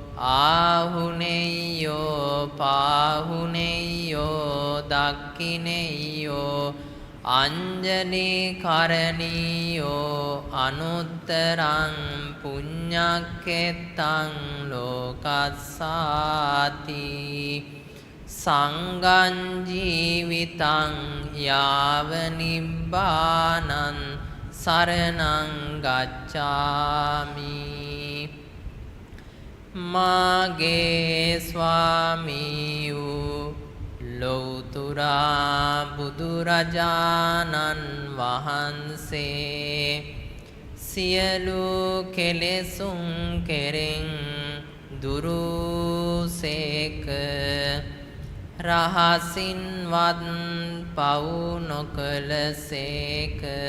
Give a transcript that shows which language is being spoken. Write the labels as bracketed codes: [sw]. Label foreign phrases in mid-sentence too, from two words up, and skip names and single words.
[pi] ආහුනේයෝ පාහුනේයෝ දක්ඛිනේයෝ අංජනේ කරණීයෝ අනුත්තරං පුඤ්ඤක්ඛෙත්තං ලෝකස්සාති සංඝං ජීවිතං යාව නිබ්බානං සරණං ගච්ඡාමි [si] මාගේ ස්වාමී වූ ලෞතුරා බුදුරජාණන් වහන්සේ සියලු කෙලෙසුන් කෙරෙන් දුරුසේක රහසින්වත් පව් නොකලසේක